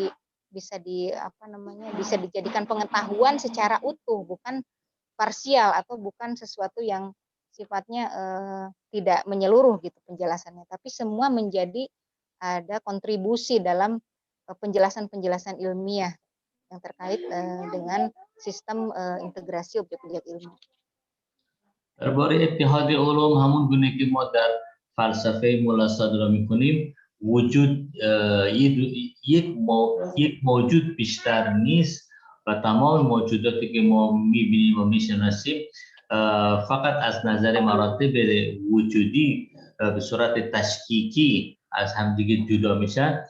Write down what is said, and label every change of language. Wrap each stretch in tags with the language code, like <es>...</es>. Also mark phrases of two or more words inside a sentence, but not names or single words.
<id>bisa dijadikan pengetahuan secara utuh, bukan parsial atau bukan sesuatu yang sifatnya tidak menyeluruh gitu penjelasannya, tapi semua menjadi ada kontribusi dalam penjelasan-penjelasan ilmiah yang terkait dengan sistem integrasi objek-objek ilmu.</id> <fa>درباره اتحاد علوم همون گونه که ما در فلسفه ملا صادرا میکنیم وجود یک موجود بیشتر نیست و تمام موجوداتی که ما میبینیم و میشناسیم فقط از نظر مراتب وجودی به صورت تشکیکی از همدیگه جدا میشن.</fa>